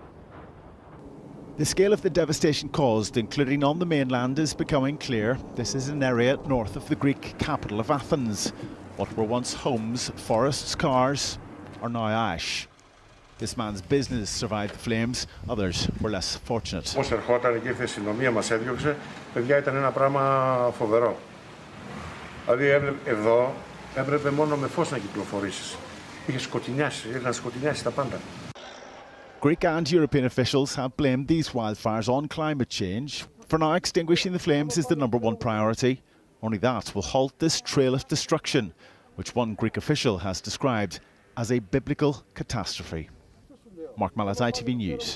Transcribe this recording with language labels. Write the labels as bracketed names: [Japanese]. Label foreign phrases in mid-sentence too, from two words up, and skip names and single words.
[English] The scale of the devastation caused, including on the mainland, is becoming clear. This is an area north of the Greek capital of Athens. What were once homes, forests, cars, are now ash. This man's business survived the flames, others were less fortunate. [Greek] Πώς ερχόταν και η αστυνομία μας έδιωξε, παιδιά, ήταν ένα πράγμα φοβερό. Δηλαδή εδώ έπρεπε μόνο με φως να κυκλοφορήσεις. Είχε σκοτεινιάσει, είχαν σκοτεινιάσει τα πάντα. [English] Greek and European officials have blamed these wildfires on climate change. For now, extinguishing the flames is the #1 priority. Only that will halt this trail of destruction, which one Greek official has described as a biblical catastrophe. Mark Malaz, ITV News.